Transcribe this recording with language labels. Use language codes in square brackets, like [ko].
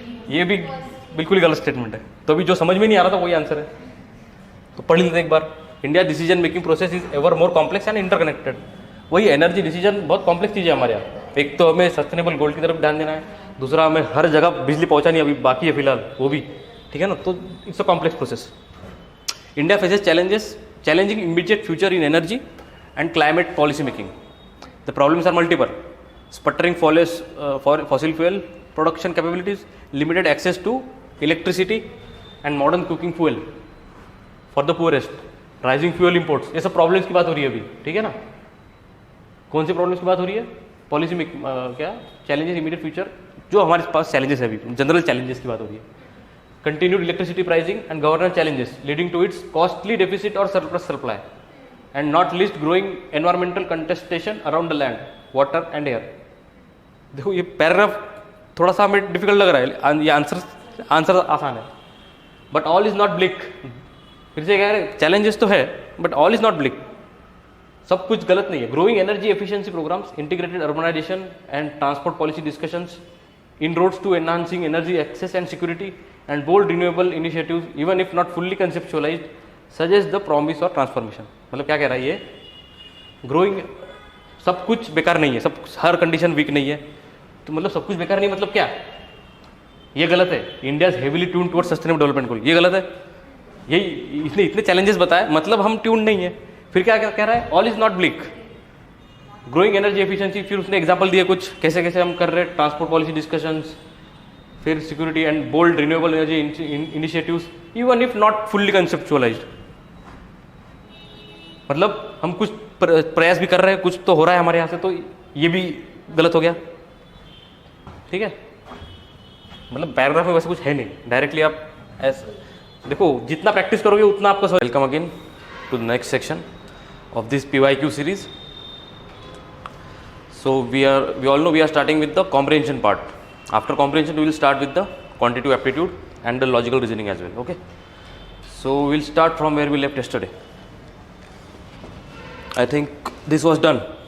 [hi] ये भी बिल्कुल ही गलत स्टेटमेंट है। तो अभी जो समझ में नहीं आ रहा था वही आंसर है, तो पढ़ लेते एक बार। [en] India decision making process is ever more complex and interconnected. [hi] वही एनर्जी डिसीजन बहुत कॉम्प्लेक्स चीज़ है हमारे यहाँ। एक तो हमें सस्टेनेबल गोल की तरफ ध्यान देना है, दूसरा हमें हर जगह बिजली पहुंचानी अभी बाकी है फिलहाल, वो भी, ठीक है ना? [en] तो it's a complex process. India faces challenges challenging immediate future in energy and climate policy making. The problems are multiple: sputtering fossil fuel production capabilities, limited access to electricity and modern cooking fuel for the poorest, rising fuel imports. [hi] ये सब problems की बात हो रही है अभी, ठीक है ना? कौन सी प्रॉब्लम्स की बात हो रही है? पॉलिसी में क्या चैलेंजेस इमीडिएट फ्यूचर, जो हमारे पास चैलेंजेस है अभी, जनरल चैलेंजेस की बात हो रही है। [en] Continued electricity pricing and governance challenges leading to its costly deficit or surplus supply, and not least growing environmental contestation around the land, water and air. [hi] देखो ये पैराग्राफ थोड़ा सा हमें डिफिकल्ट लग रहा है, ये आंसर आसान है, [en] But all is not bleak. [hi] फिर से कह रहे चैलेंजेस तो है, [en] but all is not bleak, [hi] सब कुछ गलत नहीं है। [en] Growing energy efficiency programmes, integrated urbanisation and transport policy discussions, inroads to enhancing energy access and security, and bold renewable initiatives, even if not fully conceptualized, suggest the promise or transformation. [hi] मतलब क्या कह रहा है ये? Growing, सब कुछ बेकार नहीं है, सब हर कंडीशन वीक नहीं है, तो मतलब सब कुछ बेकार नहीं मतलब क्या? ये गलत है। [en] India is heavily tune toward sustainable development goal, [hi] ये गलत है। यही इसने इतने चैलेंजेस बताए, मतलब हम ट्यून नहीं है। फिर क्या कह रहा है? [en] All is not bleak. Growing energy efficiency, [hi] फिर उसने एग्जांपल दिए कुछ कैसे कैसे हम कर रहे हैं, [en] Transport policy discussions, फिर security and bold renewable energy initiatives, even if not fully conceptualised. [hi] मतलब हम कुछ प्रयास भी कर रहे हैं, कुछ तो हो रहा है हमारे यहाँ से, तो ये भी गलत हो गया। ठीक है, मतलब पैराग्राफ में वैसे कुछ है नहीं, डायरेक्टली आप ऐसे देखो, जितना प्रैक्टिस करोगे उतना आपको। [en] Welcome again to the next section of this PYQ series. So we all know we are starting with the comprehension part. After comprehension, we will start with the quantitative aptitude and the logical reasoning as well. Okay. So we'll start from where we left yesterday. I think this was done.